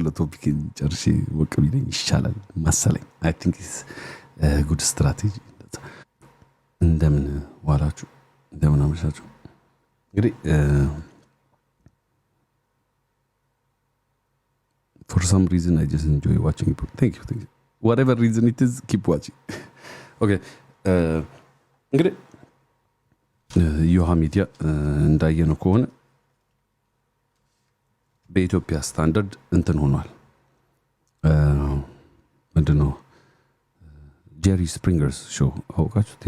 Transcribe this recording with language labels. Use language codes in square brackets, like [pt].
[am] ለቶፒክ ጨርሼ ወቅ ቢለኝ ይሻላል መሰለኝ። አይ ቲንክ ኢትስ ጉድ ስትራቴጂ። እንደምን ዋላችሁ፣ እንደምን አመሻችሁ። እንግዲህ for some reason I just enjoy watching people. [en] Thank you. Whatever reason it is, keep watching. Okay. [am] እንግዲህ ዮሃ ሚዲያ እንዳየነው ከሆነ በኢትዮጵያ ስታንዳርድ እንትን ሆኗል። ምንድነው ጄሪ ስፕሪንገርስ ሾው አውቃችሁት?